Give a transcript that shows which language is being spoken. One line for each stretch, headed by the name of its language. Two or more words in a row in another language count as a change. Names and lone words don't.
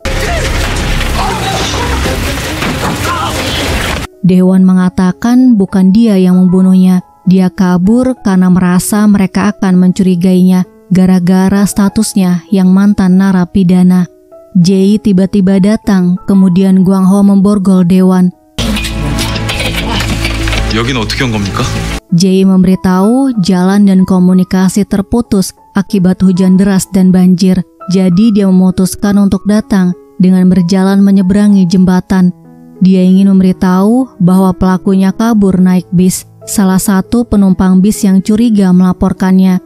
Indonesian: Dewan mengatakan bukan dia yang membunuhnya. Dia kabur karena merasa mereka akan mencurigainya gara-gara statusnya yang mantan narapidana. Jae tiba-tiba datang, kemudian Guang Ho memborgol Dewan.
Korean: 여긴 어떻게 온 겁니까?
Indonesian: Jae memberitahu jalan dan komunikasi terputus akibat hujan deras dan banjir. Jadi dia memutuskan untuk datang dengan berjalan menyeberangi jembatan. Dia ingin memberitahu bahwa pelakunya kabur naik bis. Salah satu penumpang bis yang curiga melaporkannya.